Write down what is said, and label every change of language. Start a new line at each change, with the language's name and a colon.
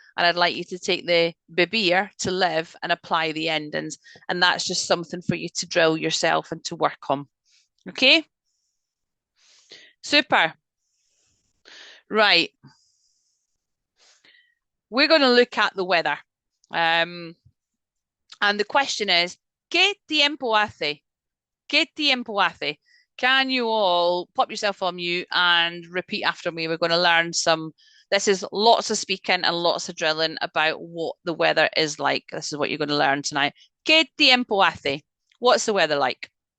English: And I'd like you to take the beber, to live, and apply the endings. And that's just something for you to drill yourself and to work on. Okay? Super. Right. We're going to look at the weather. And the question is,
Spanish: ¿Qué tiempo hace? ¿Qué tiempo hace?
English: Can you all pop yourself on mute and repeat after me? We're going to learn this is lots of speaking and lots of drilling about what the weather is like. This is what you're going to learn tonight.
Spanish: ¿Qué tiempo hace?
English: What's the weather like?